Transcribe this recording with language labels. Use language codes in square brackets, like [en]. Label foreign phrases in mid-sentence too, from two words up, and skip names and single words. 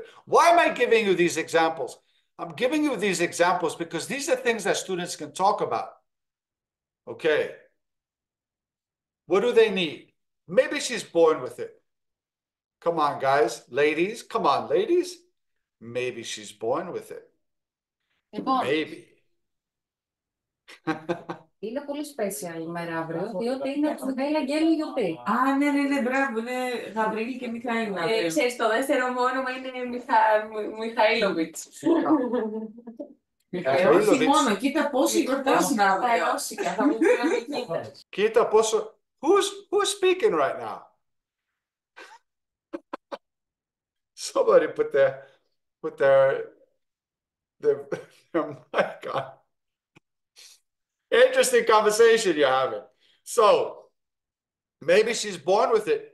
[en] Why am I giving you these examples? I'm giving you these examples because these are things that students can talk about. Okay. What do they need? Maybe she's born with it. Come on, guys. Ladies. Come on, ladies. Maybe she's born with it. Maybe. [el] Είναι πολύ special η μέρα αύριο, διότι είναι το Μιχαήλ Αγγέλου γιορτή. Α, ναι, μπράβο, είναι Γαβρίλη και Μιχαήλ. Ξέρεις, το δεύτερο μου όνομα είναι Μιχαήλοβιτς. Όχι μόνο, κοίτα πόσο γιορτάζουν αύριο. Κοίτα πόσο... [en] Who's speaking right now? Somebody put their mic on. Interesting conversation you're having. So maybe she's born with it.